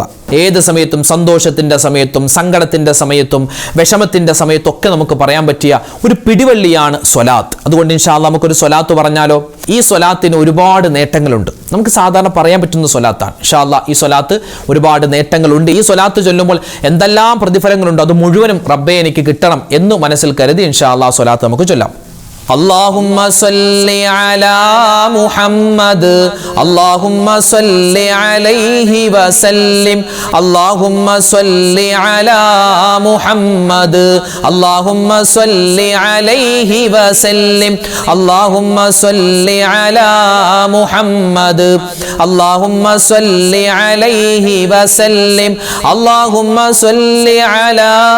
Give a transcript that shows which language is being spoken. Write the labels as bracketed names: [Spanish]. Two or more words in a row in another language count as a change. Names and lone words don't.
[Malayalam] ഏത് സമയത്തും, സന്തോഷത്തിൻ്റെ സമയത്തും സങ്കടത്തിൻ്റെ സമയത്തും വിഷമത്തിൻ്റെ സമയത്തും ഒക്കെ നമുക്ക് പറയാൻ പറ്റിയ ഒരു പിടിവള്ളിയാണ് സ്വലാത്ത്. അതുകൊണ്ട് [Arabic] إن شاء الله [Malayalam] നമുക്കൊരു സ്വലാത്ത് പറഞ്ഞാലോ? ഈ സ്വലാത്തിന് ഒരുപാട് നേട്ടങ്ങളുണ്ട്. നമുക്ക് സാധാരണ പറയാൻ പറ്റുന്ന സ്വലാത്താണ്. [Arabic] إن شاء الله [Malayalam] ഈ സ്വലാത്ത് ഒരുപാട് നേട്ടങ്ങളുണ്ട്. ഈ സ്വലാത്ത് ചൊല്ലുമ്പോൾ എന്തെല്ലാം പ്രതിഫലങ്ങളുണ്ടോ അത് മുഴുവനും റബ്ബേ എനിക്ക് കിട്ടണം എന്ന് മനസ്സിൽ കരുതി [Arabic] إن شاء الله [Malayalam] സ്വലാത്ത് നമുക്ക് ചൊല്ലാം. [Arabic] اللهم صل على محمد اللهم صل عليه وسلم اللهم صل على محمد اللهم صل عليه وسلم اللهم صل على محمد اللهم صل عليه وسلم اللهم صل على